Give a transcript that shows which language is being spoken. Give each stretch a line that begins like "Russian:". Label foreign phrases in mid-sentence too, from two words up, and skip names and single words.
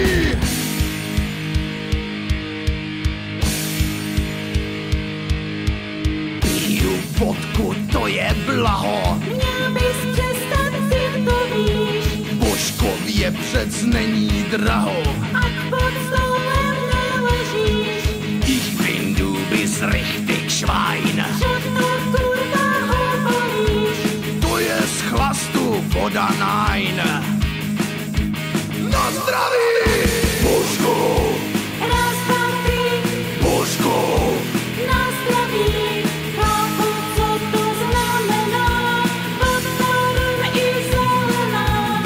Czech: Piju vodku, to je blaho, Měl bys přestat, si to víš, Božkově přec není draho. ať pod stolem neležíš.
German: Ich bin du bist richtig Schwein.
Slovak: Co to kurva hovoríš?
Czech: To je z chlastu voda nein. Na zdraví! Božkov, Raz, dva, tři, Božkov, na zdraví, chápu, co to znamená, podporum i zelená.